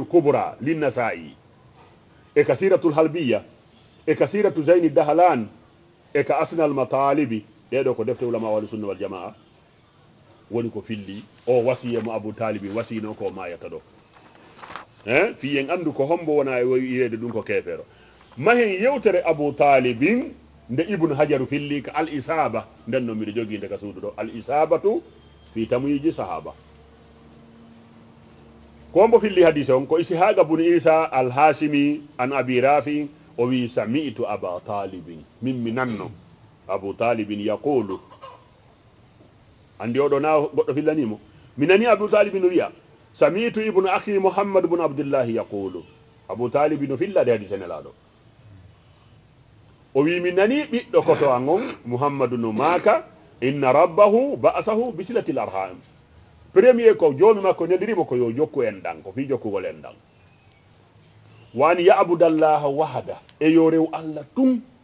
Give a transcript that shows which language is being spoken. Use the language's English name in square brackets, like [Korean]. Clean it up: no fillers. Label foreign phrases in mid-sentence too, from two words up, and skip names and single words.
[Fula] kubra linnasai e ka siratul halbiya e ka siratu zeyni dahalan e ka asnal matalibi ɗeɗo ko defte ulama [Arabic] أهل السنة والجماعة [Fula] woni ko filli o wasiye mo abou talibi wasino ko mayata ɗo fiyen andu ko hombo wona e yiyede ɗum ko kefero mahen yewtere abou talibin nde ibnu hajaru filli ka al isaba nden noon mbiɗo jogui nde ka suudu ɗo al isabatu fi tamyiji sahaba ko mbo filli hadise on ko ishaqa bune isa al hasimi an abi rafi o wi [Arabic] سمعت أبا طالب [Fula] min mi nanno abou talibin yaqulu andi oɗo na goɗɗo fillanimo mi nani abou talibin no wiya [Arabic] سمعت ابن أخي محمد بن عبد الله يقول [Fula] abou talibin no fillade hadise nelaɗo o wi mi nani ɓiɗɗo koto an on muhammadu no maaka [Arabic] إن ربه بعثه بصلة الأرحام [Fula] premier ko joomi makko nedirimo ko yo jokku en ɗan ko fi jokkugol en ɗan wani [Arabic] يعبد الله وحده [Fula] e yo rew allah tum